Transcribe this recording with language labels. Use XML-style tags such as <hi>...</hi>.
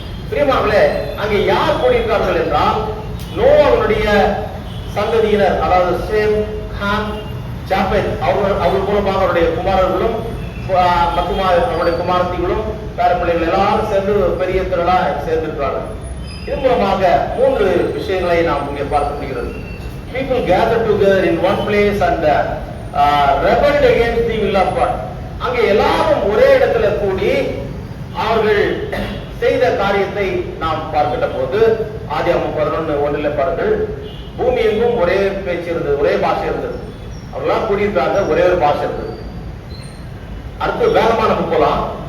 <ta>பிரியமானவர்களே, அங்கே யார் கூடியிருக்கார்கள் என்றால் நோவாவுடைய சந்ததியினர், அதாவது சேம், ஹாம், ஜாபெத், அவர் மூலமாக அவருடைய குமாரர்களும் மற்றும் அவருடைய குமாரத்திகளும் பேர பிள்ளைகள் எல்லாரும் சேர்ந்து பெரிய திரளா சேர்ந்திருக்கிறார்கள். இது மூலமாக 3 விஷயங்களை நாம் இங்கே பார்க்க முடிகிறது.</ta> <en>People gathered together in one place and rebelled against the will of God.</en> <ta>அங்கே எல்லாரும் ஒரே இடத்துல கூடி அவர்கள் செய்த காரியத்தை நாம் பார்க்கின்ற போது ஆதியாகமம் 11:1 பாருங்கள், பூமி எங்கும் ஒரே பேச்சு இருந்தது, ஒரே பாஷை இருந்தது. அவர்களாம் கூடியிருக்காங்க, ஒரே ஒரு பாஷை இருந்தது. அடுத்து வேகமா நம்ம போலாம்.</ta>